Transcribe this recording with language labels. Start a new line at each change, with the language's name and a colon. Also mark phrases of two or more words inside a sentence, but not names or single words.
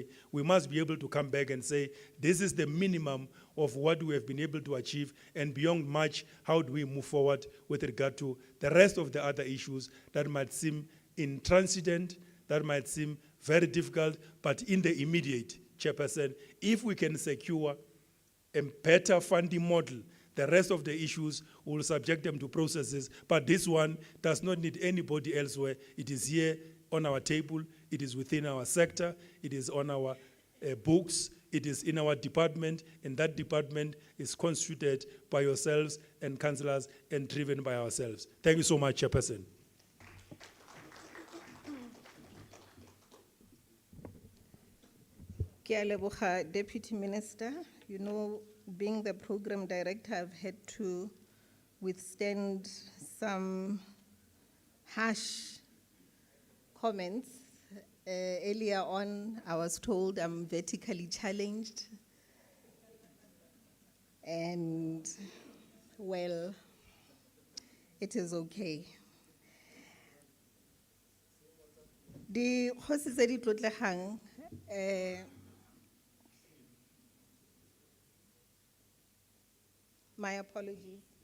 English: we must be able to come back and say, this is the minimum of what we have been able to achieve, and beyond March, how do we move forward with regard to the rest of the other issues that might seem intransigent, that might seem very difficult, but in the immediate, Chairperson, if we can secure a better funding model, the rest of the issues will subject them to processes, but this one does not need anybody elsewhere. It is here on our table, it is within our sector, it is on our books, it is in our department, and that department is constituted by yourselves and councillors and driven by ourselves. Thank you so much, Chairperson.
Tswana: Ke a leboga,
English: Deputy Minister. You know, being the program director, I've had to withstand some harsh comments. Earlier on, I was told I'm vertically challenged. And, well, it is okay.
Tswana: The Kgosi tse di tlotlegang,
English: my apologies.